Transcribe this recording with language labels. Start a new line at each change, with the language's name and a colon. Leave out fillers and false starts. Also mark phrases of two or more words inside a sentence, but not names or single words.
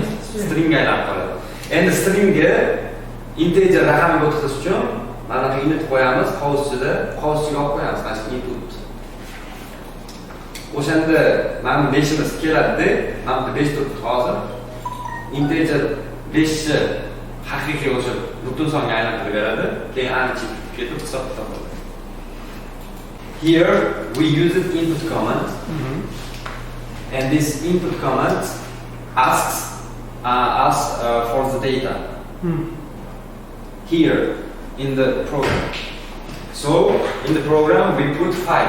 Uzbek: Stringga aylanib qoladi. Endi stringga integer raqamga o'tkazish uchun mana bu init qo'yamiz, qovusida olib qo'yamiz, mana shu input. O'shanda mana 5imiz keladi-da, mana bu 5 turibdi hozir. Integer 5 ni haqiqiy o'sha butun songa aylantirib beradi. Keyin ani chekib ketib hisob kitob bo'ladi.
English: Here we use it input command. And this input command asks us for the data. Here in the program. So in the program we put 5.